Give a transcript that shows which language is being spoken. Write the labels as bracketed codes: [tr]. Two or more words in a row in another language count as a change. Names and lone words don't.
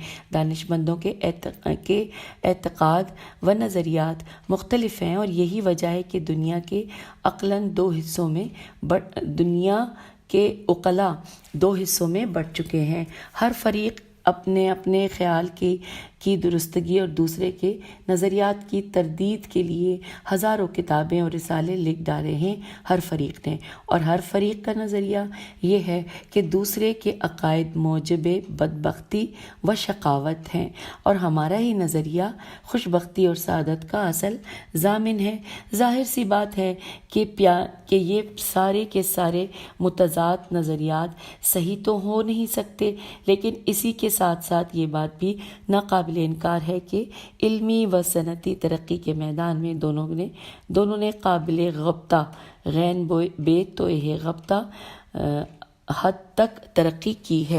[ur] دانش مندوں کے اعتقاد و نظریات مختلف ہیں اور یہی وجہ ہے کہ دنیا کے عقلاً دنیا کے عقلاء دو حصوں میں بٹ چکے ہیں۔ ہر فریق اپنے اپنے خیال کی درستگی اور دوسرے کے نظریات کی تردید کے لیے ہزاروں کتابیں اور رسالے لکھ ڈالے ہیں ہر فریق نے، اور ہر فریق کا نظریہ یہ ہے کہ دوسرے کے عقائد موجب بدبختی و شقاوت ہیں اور ہمارا ہی نظریہ خوشبختی اور سعادت کا اصل ضامن ہے۔ ظاہر سی بات ہے کہ یہ سارے کے سارے متضاد نظریات صحیح تو ہو نہیں سکتے، لیکن اسی کے ساتھ ساتھ یہ بات بھی ناقابل انکار ہے کہ علمی و صنعتی ترقی کے میدان میں دونوں نے قابل غبطہ غین بے توہ غبطہ حد تک ترقی کی ہے۔